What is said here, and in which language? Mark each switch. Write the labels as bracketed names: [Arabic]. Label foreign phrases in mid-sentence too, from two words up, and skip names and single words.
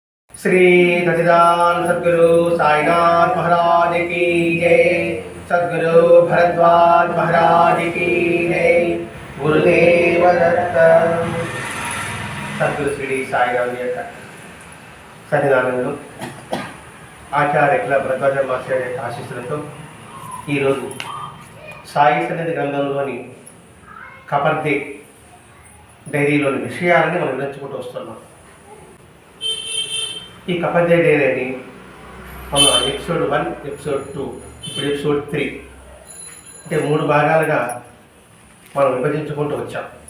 [Hindi] श्री सच्चिदानंद सद्गुरु साईनाथ महाराज की जय। सद्गुरु भरद्वाज महाराज की जय। [Marathi] गुरुदेव दत्त। [Telugu] सद्गुरु श्री साईनाथ యొక్క సన్నిధానంలో ఆచార్య భరద్వాజ మాస్టర్ యొక్క ఆశీస్సులతో ఈరోజు సాయి సన్నిధి గ్రంథంలోని కపర్దే డైరీలోని విషయాలని మనం వివరించుకుంటూ వస్తున్నాం. ఈ కపర్దే డైరీని మనం ఎపిసోడ్ 1, ఎపిసోడ్ 2, ఇప్పుడు ఎపిసోడ్ 3 అంటే 3 భాగాలుగా మనం విభజించుకుంటూ వచ్చాం.